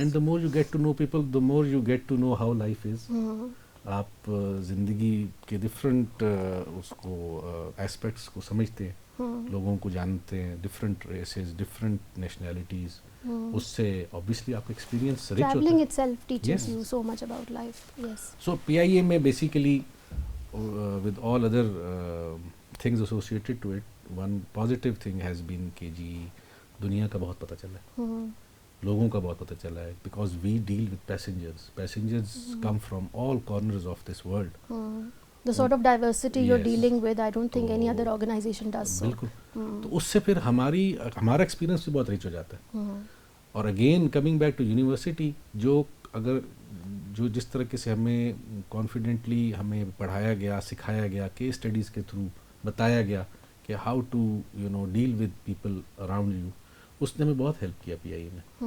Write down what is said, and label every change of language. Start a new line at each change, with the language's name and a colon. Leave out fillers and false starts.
English: And the more you get to know people, the more you get to know how life is.
Urdu: آپ زندگی کے different اس کو aspects کو سمجھتے ہیں, لوگوں کو جانتے ہیں, ڈفرینٹ ریسز, ڈفرینٹ نیشنلٹیز. اس سے obviously آپ کا ایکسپیرینس رچ ہوتا ہے.
English: Traveling itself teaches you so much about life. Yes. So PIA میں basically with all other things associated to it, one positive thing has been
Urdu: کہ جی دنیا کا بہت پتہ چلا ہے,
English: لوگوں کا بہت پتہ چلا ہے, because we deal with passengers come from all corners of this world. The sort of diversity you're dealing with, I don't think any other organization does so.
Urdu: بالکل. تو اس سے پھر ہمارا ایکسپیرینس بھی بہت رچ ہو جاتا ہے. اور
English: again coming back to university,
Urdu: جو جس طریقے سے ہمیں کانفیڈنٹلی ہمیں پڑھایا گیا, سکھایا گیا, کیس اسٹڈیز کے تھرو بتایا گیا کہ
English: how to deal with people around you,
Urdu: اس نے ہمیں بہت ہیلپ کیا پی آئی میں.